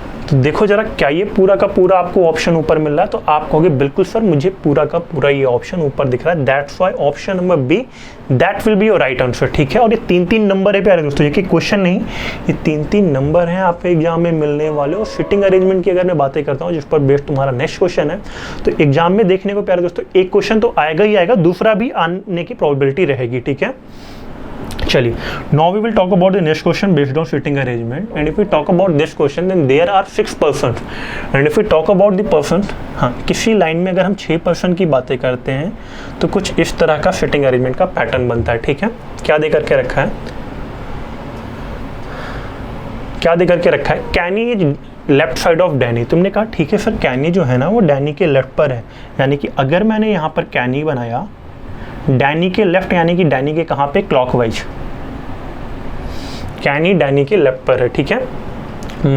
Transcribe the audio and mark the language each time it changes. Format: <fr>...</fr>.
<hi>तो देखो जरा, क्या ये पूरा का पूरा आपको ऑप्शन ऊपर मिल रहा है? तो आप कहोगे बिल्कुल सर, मुझे पूरा का पूरा ये ऑप्शन ऊपर दिख रहा है,</hi> <en>that's why option number B that will be your right answer,</en> <hi>ठीक है। और ये 3-3 नंबर है प्यारे दोस्तों, ये कि क्वेश्चन नहीं, ये 3-3 नंबर हैं आपके एग्जाम में मिलने वाले। और सिटिंग अरेंजमेंट की अगर मैं बातें करता हूँ, जिस पर बेस्ड तुम्हारा नेक्स्ट क्वेश्चन है, तो एग्जाम में देखने को प्यारे दोस्तों एक क्वेश्चन तो आएगा ही आएगा, दूसरा भी आने की प्रोबेबिलिटी रहेगी, ठीक है। चलिए,</hi> <en>now we will talk about the next question based on sitting arrangement, and if we talk about this question then there are 6 persons, and if we talk about the persons,</en> <hi>हाँ, किसी line में अगर हम 6 person की बातें करते हैं तो कुछ इस तरह का सिटिंग अरेंजमेंट का पैटर्न बनता है, ठीक है। क्या दे करके रखा है, क्या दे करके रखा है,</hi> <en>Kenny is left side of Danny.</en> <hi>तुमने कहा ठीक है सर, कैनी जो है ना वो डैनी के लेफ्ट पर है, यानी कि अगर मैंने यहाँ पर कैनी बनाया डैनी के लेफ्ट, यानी कि डैनी के कहाँ पे, क्लॉकवाइज, कैनी डैनी के लेफ्ट पर है, ठीक है।</hi>